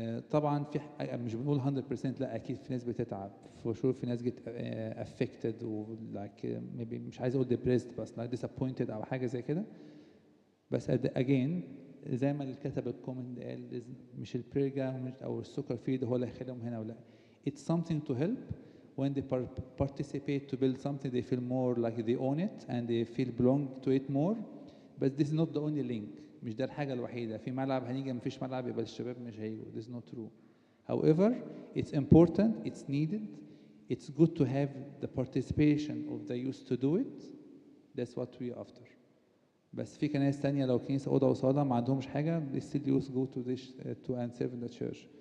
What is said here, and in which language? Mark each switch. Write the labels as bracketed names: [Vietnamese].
[Arabic] طبعا في مش بنقول 100%، لا اكيد في ناس بتتعب [English] for sure، [Arabic] في ناس [English] get affected [Arabic] و [English] like maybe [Arabic] مش عايز اقول depressed بس [English] like disappointed [Arabic] او حاجة زي كده. بس again زي ما اللي كتب الكومنت قال مش البرجا او السكر فيد هو اللي هيخليهم هنا ولا. [English] It's something to help when they participate to build something they feel more like they own it and they feel belong to it more. But this is not the only link. [Arabic] مش ده الحاجة الوحيدة. في ملعب هنيجي مفيش ملعب يبقى الشباب مش هيجوا. [English] This is not true. However, it's important, it's needed, it's good to have the participation of the youth to do it. That's what we are after. [Arabic] بس في كنائس تانية لو كنيسة أوضة وصالة ما عندهمش حاجة [English] they still youth go to this to and serve in the church.